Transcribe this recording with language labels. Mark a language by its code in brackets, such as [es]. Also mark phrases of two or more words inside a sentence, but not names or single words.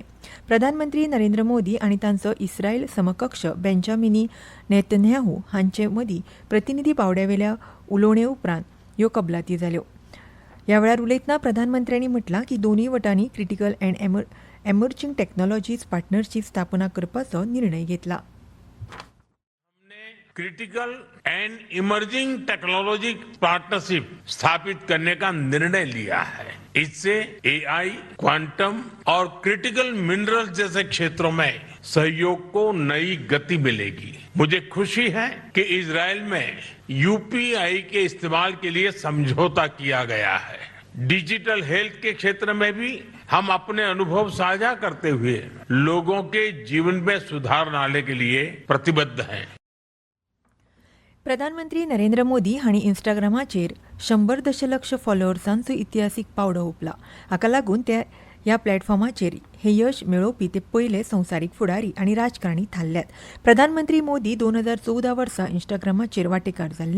[kok] प्रधानमंत्री नरेंद्र मोदी आनी तांचो इस्रायल समकक्ष बेंजामिन नेतन्याहू हांचे मदीं प्रतिनिधी पावड्यावेल्या उलोवणे उपरांत ह्यो कबलाती जाल्यो. ह्या वेळार उलयतना प्रधानमंत्र्यांनी म्हटलां की दोनूय वटांनी क्रिटिकल अँड एमर्जिंग टेक्नॉलॉजीज पार्टनरशिप स्थापना करपाचो निर्णय घेतला. [hi] क्रिटिकल एंड इमर्जिंग टेक्नोलॉजी पार्टनरशिप स्थापित करने का निर्णय लिया है. इससे AI, क्वांटम और [en] critical minerals [hi] जैसे क्षेत्रों में सहयोग को नई गति मिलेगी. मुझे खुशी है कि इजरायल में UPI के इस्तेमाल के लिए समझौता किया गया है. [en] digital health [hi] के क्षेत्र में भी हम अपने अनुभव साझा करते हुए लोगों के जीवन में सुधार लाने के लिए प्रतिबद्ध हैं. [kok] प्रधानमंत्री नरेंद्र मोदी हांणी इंस्टाग्रामाचेर 100 दशलक्ष फॉलोअर्सांचो इतिहासीक पावडो हुपला. हाका लागून ते ह्या प्लॅटफॉर्माचेर हे यश मेळोवपी ते पयले संवसारीक फुडारी आनी राजकारणी थारल्यात. प्रधानमंत्री मोदी 2014 वर्सा इंस्टाग्रामाचेर वांटेकार जाल्ले.